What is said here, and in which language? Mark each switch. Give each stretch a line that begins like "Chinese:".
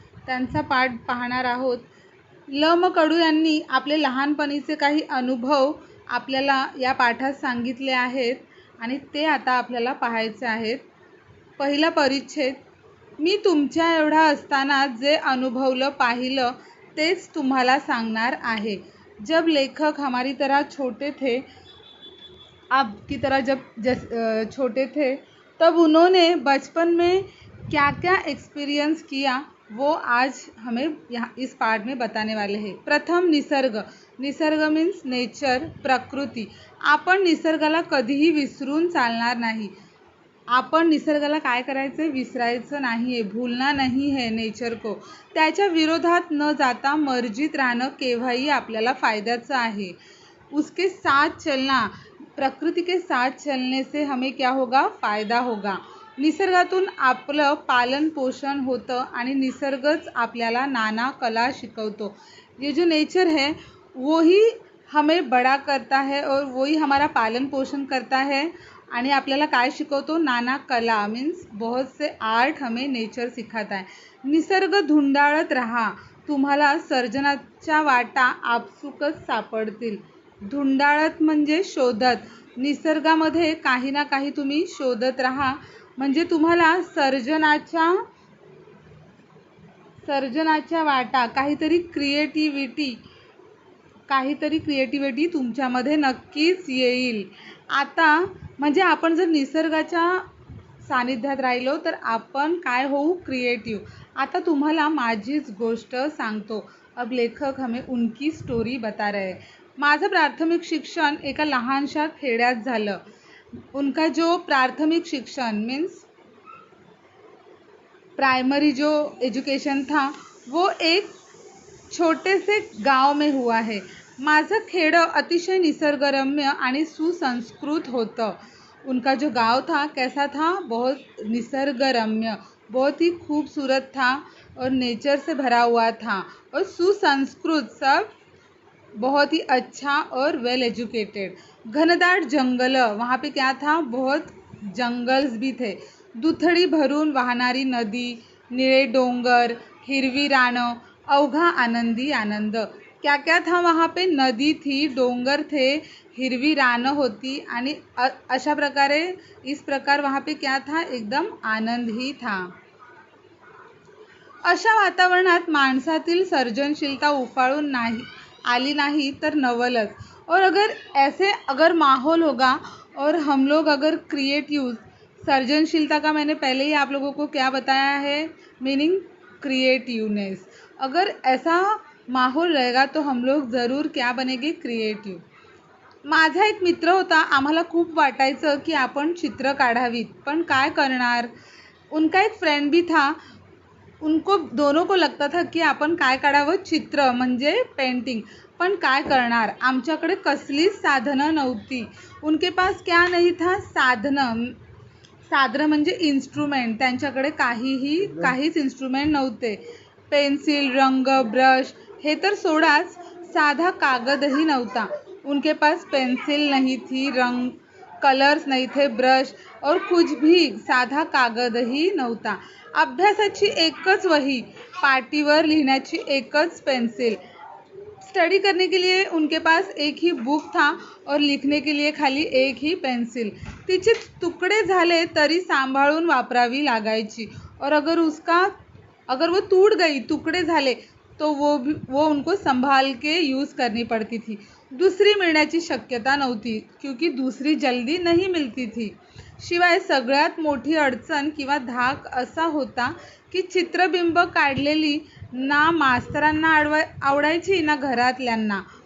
Marathi: त्यांचा पाठ पाहणार आहोत. ल म कडू यांनी आपले लहानपणीचे काही अनुभव आपल्याला या पाठात सांगितले आहेत आणि ते आता आपल्याला पाहायचे आहेत. पहिला परिच्छेद. मी तुमच्या एवढा असताना जे अनुभवलं पाहिलं तेच तुम्हाला सांगणार आहे.
Hindi: जब लेखक हमारी तरह छोटे थे, आपकी तरह जब छोटे थे, तब उन्होंने बचपन में क्या क्या एक्सपीरियंस किया वो आज हमें यहाँ इस पाठ में बताने वाले हैं.
Marathi: प्रथम निसर्ग. निसर्ग मीन्स नेचर, प्रकृती. आपण निसर्गाला कधीही विसरून चालणार नाही. आपण निसर्गाला काय करायचं, विसरायचं नाही आहे,
Hindi: भूलना नहीं है नेचर को.
Marathi: त्याच्या विरोधात न जाता मर्जीत राहणं केव्हाही आपल्याला फायद्याचं आहे.
Hindi: उसके साथ चलना, प्रकृति के साथ चलने से हमें क्या होगा, फायदा होगा.
Marathi: निसर्गातून आपलं पालन पोषण होतं आणि निसर्गच आपल्याला नाना कला शिकवतो.
Hindi: ये जो नेचर है वो ही हमें बड़ा करता है और वही हमारा पालन पोषण करता है
Marathi: आणि आपल्याला काय शिकवतो,
Hindi: नाना कला मीन्स बहुत से आर्ट हमें नेचर सिखाता है.
Marathi: निसर्ग धुंडाळत राहा, तुम्हाला सर्जनाच्या वाटा आपसुकच सापडतील. धुंडाळत म्हणजे शोधत. निसर्गामध्ये काही ना काही तुम्ही शोधत राहा म्हणजे तुम्हाला सर्जनाच्या वाटा, काहीतरी क्रिएटिव्हिटी तुमच्यामध्ये नक्कीच येईल. आता म्हणजे आपण जर निसर्गाच्या सानिध्यात राहिलो तर आपण काय होऊ, क्रिएटिव्ह. आता तुम्हाला माझीच गोष्ट सांगतो.
Hindi: अब लेखक हमें उनकी स्टोरी बता रहे हैं.
Marathi: माझं प्राथमिक शिक्षण एका लहानशा खेड्यात झालं.
Hindi: उनका जो प्राथमिक शिक्षण मीन्स प्राइमरी जो एजुकेशन था वो एक छोटे से गांव में हुआ है.
Marathi: माझं खेडं अतिशय निसर्गरम्य आणि सुसंस्कृत होतं.
Hindi: उनका जो गांव था कैसा था, बहुत निसर्गरम्य, बहुत ही खूबसूरत था और नेचर से भरा हुआ था और सुसंस्कृत, सब बहुत ही अच्छा और वेल एजुकेटेड. घनदाट जंगल, वहाँ पे क्या था, बहुत जंगल्स भी थे.
Marathi: दुथडी भरून वाहणारी नदी, निळे डोंगर, हिरवी रानं, अवघा आनंदी आनंद.
Hindi: क्या क्या था वहाँ पे, नदी थी, डोंगर थे,
Marathi: हिरवी रानं होती आणि अशा प्रकारे
Hindi: इस प्रकार वहाँ पे क्या था, एकदम आनंद ही था.
Marathi: अशा वातावरणात माणसातील सर्जनशीलता उफाळून आली नाही तर नवलच.
Hindi: और अगर माहौल होगा और हम लोग अगर क्रिएटिव, सर्जनशीलता का मैंने पहले ही आप लोगों को क्या बताया है, मीनिंग क्रिएटिवनेस. अगर ऐसा माहौल रहेगा तो हम लोग ज़रूर क्या बनेंगे, क्रिएटिव.
Marathi: माझा एक मित्र होता. आम्हाला खूप वाटायचं की आपण चित्र काढावीत, पण काय करणार.
Hindi: उनका एक फ्रेंड भी था. दोनों को लगता था की
Marathi: आपण काय काढावं, चित्र म्हणजे पेंटिंग, पण काय करणार. आमच्याकडे कसलीच साधनं नव्हती.
Hindi: उनके पास क्या नहीं था,
Marathi: साधनं म्हणजे इन्स्ट्रुमेंट. त्यांच्याकडे काहीच इन्स्ट्रुमेंट नव्हते. पेन्सिल, रंग, ब्रश हे तर सोडाच, साधा कागदही नव्हता.
Hindi: उनके पास पेंसिल नहीं थी, रंग, कलर्स नहीं थे, ब्रश और कुछ भी,
Marathi: साधा कागदही नव्हता. अभ्यासाची एकच वही, पाटीवर लिहिण्याची एकच पेन्सिल.
Hindi: स्टडी करने के लिए उनके पास एक ही बुक था और लिखने के लिए खाली एक ही पेन्सिल.
Marathi: तिचे तुकडे झाले तरी सांभाळून वापरावी लागायची.
Hindi: और अगर वो टूट गई, टुकड़े झाले तो वो उनको संभाल के यूज़ करनी पड़ती थी.
Marathi: दुसरी मिळण्याची शक्यता नव्हती
Hindi: क्योंकि दूसरी जल्दी नहीं मिलती थी.
Marathi: शिवाय सगळ्यात मोठी अडचण किंवा धाक असा होता की चित्रबिंब काढलेली ना मास्तरांना आवडायची ना घरातल्यांना.